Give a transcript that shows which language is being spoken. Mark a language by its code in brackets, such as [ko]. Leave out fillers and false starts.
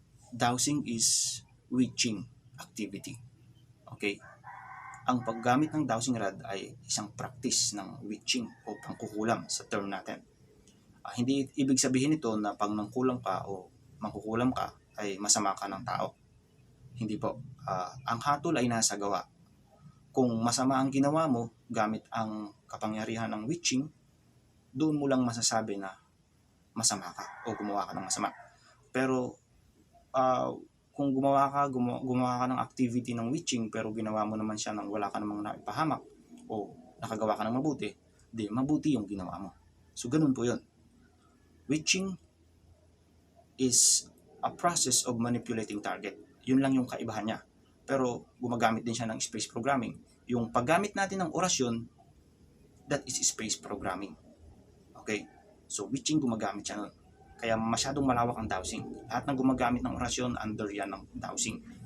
[en] Dowsing is witching activity. Okay? [tl] Ang paggamit ng dowsing rod ay isang practice ng witching o pangkukulam sa term natin. Hindi ibig sabihin ito na pag nangkulam ka o mangkukulam ka ay masama ka ng tao. Hindi po. Ang hatol ay nasa gawa. Kung masama ang ginawa mo gamit ang kapangyarihan ng witching, doon mo lang masasabi na masama ka o gumawa ka ng masama. Pero kung gumawa ka ng activity ng witching pero ginawa mo naman siya nang wala ka namang naipahamak o nakagawa ka ng mabuti, di mabuti yung ginawa mo. So ganun po yun. [en] Witching is a process of manipulating target. [tl] Yun lang yung kaibahan niya. Pero gumagamit din siya ng space programming. Yung paggamit natin ng orasyon, [en] that is space programming. [tl] Okay? So witching gumagamit siya nun. Kaya masyadong malawak ang dowsing. Lahat ng gumagamit ng orasyon, under yan ng dowsing.